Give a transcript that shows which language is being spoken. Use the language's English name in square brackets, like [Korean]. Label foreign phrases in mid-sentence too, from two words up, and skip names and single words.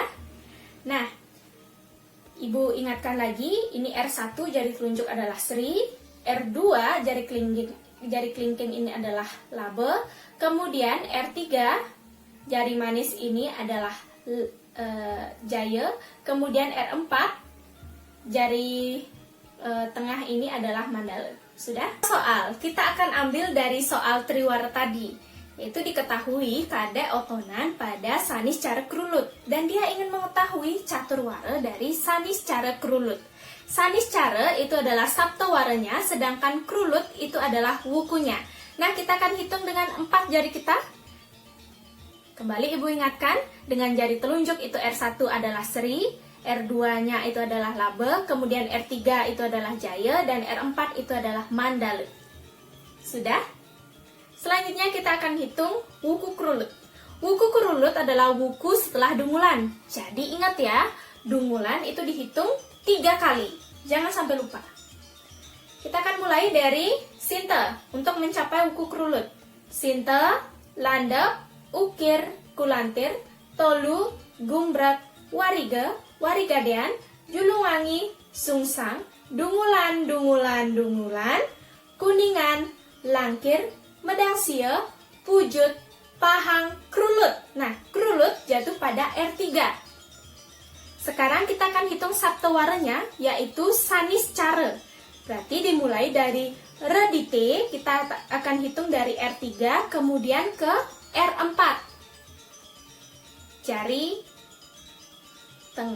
[Indonesian] Nah, ibu ingatkan lagi, ini R1 jari telunjuk adalah sri, R2 jari kelingking ini adalah labe, kemudian R3 jari manis ini adalah jaya, kemudian R4 jari tengah ini adalah mandala. Sudah? Soal, kita akan ambil dari soal triwara tadi, yaitu diketahui kade otonan pada sanis cara kerulut, dan dia ingin mengetahui caturwara dari sanis cara kerulut. Sanis cara itu adalah saptawaranya, sedangkan kerulut itu adalah wukunya. Nah, kita akan hitung dengan 4 jari kita. Kembali ibu ingatkan, dengan jari telunjuk itu R1 adalah sri, R2-nya itu adalah labe, kemudian R3 itu adalah jaya, dan R4 itu adalah mandala. Sudah? Selanjutnya kita akan hitung wuku kerulut. Wuku kerulut adalah wuku setelah dungulan. Jadi ingat ya, dungulan itu dihitung 3 kali. Jangan sampai lupa. Kita akan mulai dari sinte untuk mencapai wuku kerulut. Sinte, landep, ukir, kulantir, tolu, gumbrak, wariga, warigadean, julungangi, sungsang, dungulan, dungulan, dungulan, kuningan, langkir, medang sia, pujut, Pahang Krulut. Nah, Krulut jatuh pada R3. Sekarang kita akan hitung saptawaranya, yaitu Saniscara. Berarti dimulai dari Redite, kita akan hitung dari R3, kemudian ke R4. Jari tengah.